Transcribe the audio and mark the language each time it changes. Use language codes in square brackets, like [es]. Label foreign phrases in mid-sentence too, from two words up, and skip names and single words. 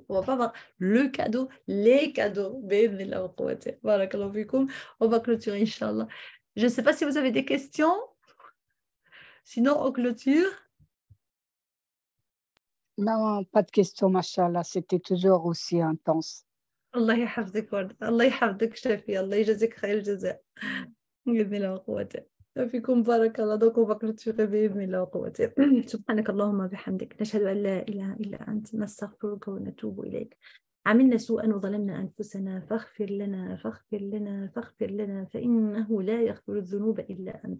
[fr] On va pas voir le cadeau, les cadeaux. On va clôturer, [ar] إن شاء الله. [fr] Je ne sais pas si vous avez des questions. Sinon, on clôture. Non, pas de questions, [ar] ما شاء الله. [fr] C'était toujours aussi intense. [ar] الله يحفظك، Warda. الله يحفظك، Shafia. الله يجازيك خير جزاء. فيكم بارك الله. دوك وبكرة بإذن الله وقوته. سبحانك اللهم وبحمدك نشهد أن لا إله إلا أنت نستغفرك ونتوب إليك. عملنا سوءا وظلمنا أنفسنا فاغفر لنا فإنه لا يغفر الذنوب إلا أنت.